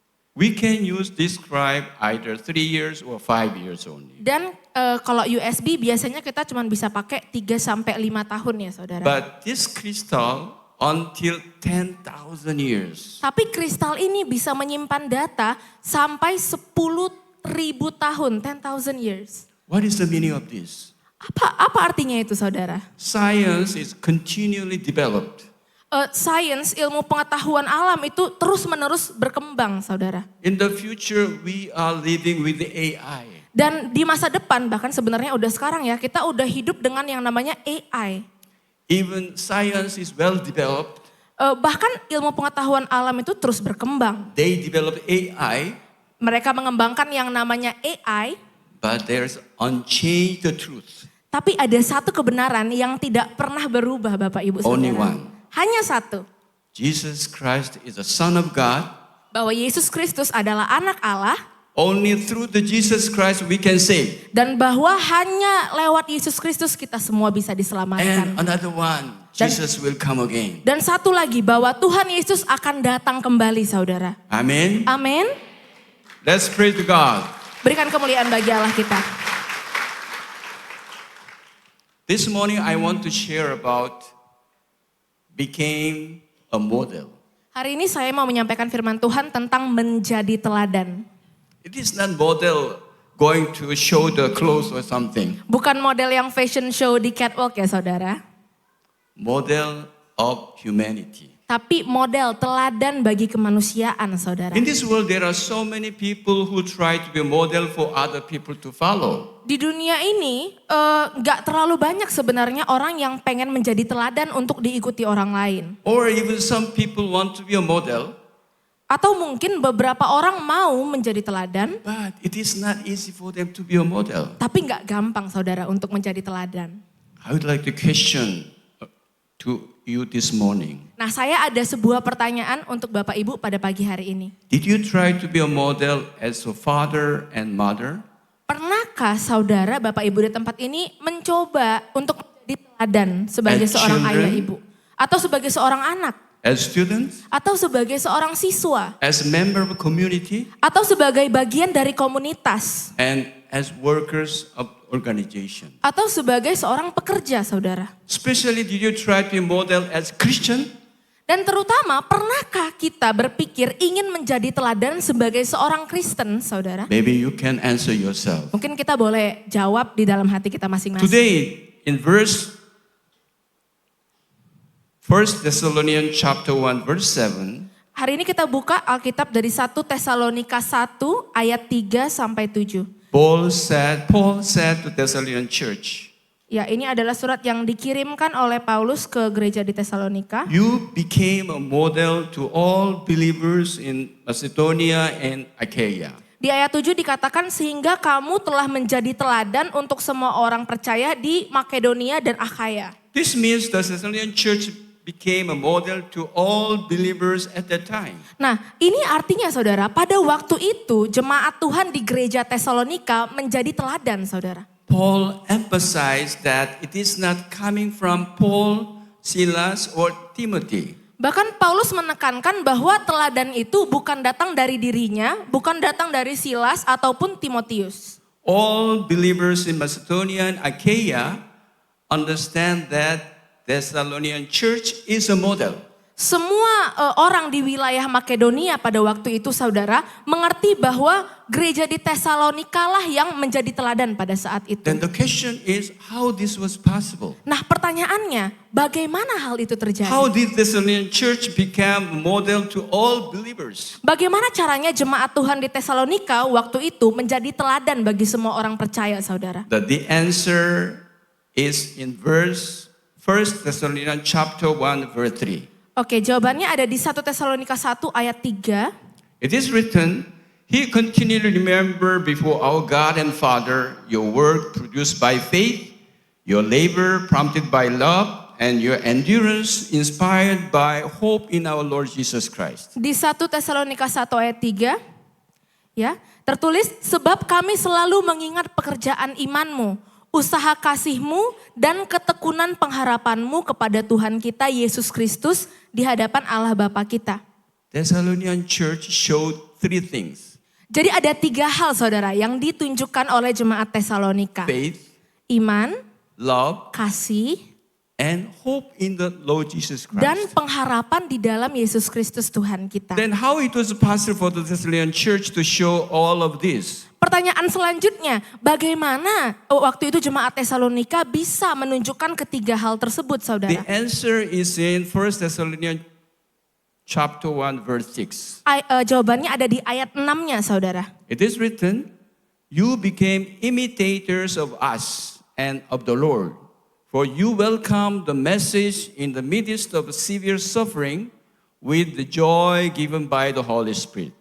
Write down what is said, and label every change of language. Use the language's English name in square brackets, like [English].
[English] We can use disk drive either 3 years or 5 years only. [Indonesian] Dan kalau USB biasanya kita cuma bisa pakai 3 sampai 5 tahun ya saudara. [English] But this crystal until 10,000 years. [Indonesian] Tapi kristal ini bisa menyimpan data sampai 10.000 tahun, [English] 10,000 years. What is the meaning of this? [Indonesian] Apa artinya itu saudara? [English] Science is continually developed. [Indonesian] Science, ilmu pengetahuan alam itu terus-menerus berkembang saudara. [English] In the future we are living with the AI. [Indonesian] Dan di masa depan bahkan sebenarnya udah sekarang ya kita udah hidup dengan yang namanya AI. [English] Even science is well developed. [Indonesian] Bahkan ilmu pengetahuan alam itu terus berkembang. [English] They develop AI. [Indonesian] Mereka mengembangkan yang namanya AI. [English] But there's unchanged the truth. [Indonesian] Tapi ada satu kebenaran yang tidak pernah berubah Bapak Ibu saudara. [English] Only one. [Indonesian] Hanya satu. [English] Jesus Christ is the Son of God. [Indonesian] Bahwa Yesus Kristus adalah anak Allah. [English] Only through the Jesus Christ we can save. [Indonesian] Dan bahwa hanya lewat Yesus Kristus kita semua bisa diselamatkan. [English] And another one, Jesus will come again. [Indonesian] Dan satu lagi bahwa Tuhan Yesus akan datang kembali saudara. [English] Amen. [Indonesian] Amin. [English] Let's pray to God. [Indonesian] Berikan kemuliaan bagi Allah kita. [English] This morning I want to share about became a model. [Indonesian] Hari ini saya mau menyampaikan firman Tuhan tentang menjadi teladan. [English] It is not model going to show the clothes or something. [Indonesian] Bukan model yang fashion show di catwalk ya saudara. [English] Model of humanity. [Indonesian] Tapi model teladan bagi kemanusiaan saudara. [English] In this world there are so many people who try to be a model for other people to follow. [Indonesian] Di dunia ini gak terlalu banyak sebenarnya orang yang pengen menjadi teladan untuk diikuti orang lain. [English] Or even some people want to be a model. [Indonesian] Atau mungkin beberapa orang mau menjadi teladan. [English] But it is not easy for them to be a model. [Indonesian] Tapi gak gampang saudara untuk menjadi teladan. [English] I would like to question to you this morning. [Indonesian] Nah, saya ada sebuah pertanyaan untuk Bapak Ibu pada pagi hari ini. [English] Did you try to be a model as a father and mother? [Indonesian] Pernahkah saudara, Bapak Ibu di tempat ini mencoba untuk menjadi teladan sebagai [English] As [Indonesian] seorang [English] children? [Indonesian] ayah ibu? Atau sebagai seorang anak? [English] As students? [Indonesian] Atau sebagai seorang siswa? [English] As a member of a community? [Indonesian] Atau sebagai bagian dari komunitas? [English] And as workers of organization? [Indonesian] Atau sebagai seorang pekerja, saudara? [English] Especially, did you try to be model as Christian? [Indonesian] Dan terutama, pernahkah kita berpikir ingin menjadi teladan sebagai seorang Kristen, saudara? [English] Maybe you can answer yourself. [Indonesian] Mungkin kita boleh jawab di dalam hati kita masing-masing. [English] Today, in verse 1 Thessalonians chapter 1 verse 7, [Indonesian] Hari ini kita buka Alkitab dari 1 Tesalonika 1 ayat 3 sampai 7. [English] Paul said to Thessalonian church, [Indonesian] Ya, ini adalah surat yang dikirimkan oleh Paulus ke gereja di Tesalonika. [English] you became a model to all believers in Macedonia and Achaia. [Indonesian] Di ayat 7 dikatakan sehingga kamu telah menjadi teladan untuk semua orang percaya di Makedonia dan Akhaya. [English] This means the Thessalonian church became a model to all believers at that time. [Indonesian] Nah, ini artinya saudara, pada waktu itu jemaat Tuhan di gereja Tesalonika menjadi teladan, saudara. [English] Paul emphasized that it is not coming from Paul, Silas, or Timothy. [Indonesian] Bahkan Paulus menekankan bahwa teladan itu bukan datang dari dirinya, bukan datang dari Silas ataupun Timotius. [English] All believers in Macedonia and Achaia understand that Thessalonian church is a model. [Indonesian] Semua orang di wilayah Makedonia pada waktu itu, saudara, mengerti bahwa gereja di Tesalonika lah yang menjadi teladan pada saat itu. [English] Then the question is how this was possible? [Indonesian] Nah, pertanyaannya, bagaimana hal itu terjadi? [English] How did Thessalonian church become a model to all believers? [Indonesian] Bagaimana caranya jemaat Tuhan di Tesalonika waktu itu menjadi teladan bagi semua orang percaya, saudara? [English] The answer is in verse 1 Thessalonians chapter 1 verse 3. [Indonesian] Oke, jawabannya ada di 1 Tesalonika 1 ayat 3. [English] It is written, He continually remember before our God and Father your work produced by faith, your labor prompted by love, and your endurance inspired by hope in our Lord Jesus Christ. [Indonesian] Di 1 Tesalonika 1 ayat 3, ya, tertulis, sebab kami selalu mengingat pekerjaan imanmu, usaha kasihmu, dan ketekunan pengharapanmu kepada Tuhan kita Yesus Kristus di hadapan Allah Bapa kita. [English] Thessalonian church showed three things. [Indonesian] Jadi ada 3 hal, saudara, yang ditunjukkan oleh jemaat Tesalonika. [English] Faith, [Indonesian] Iman, [English] love, [Indonesian] kasih, [English] and hope in the Lord Jesus Christ. [Indonesian] dan pengharapan di dalam Yesus Kristus Tuhan kita. [English] Then how it was possible for the Thessalonian church to show all of this? [Indonesian] Pertanyaan selanjutnya, bagaimana waktu itu jemaat Tesalonika bisa menunjukkan ketiga hal tersebut, saudara? [English] The answer is in 1 Thessalonians chapter 1 verse 6. [Indonesian] Jawabannya ada di ayat 6-nya, saudara. [English] It is written, you became imitators of us and of the Lord, for you welcomed the message in the midst of severe suffering with the joy given by the Holy Spirit.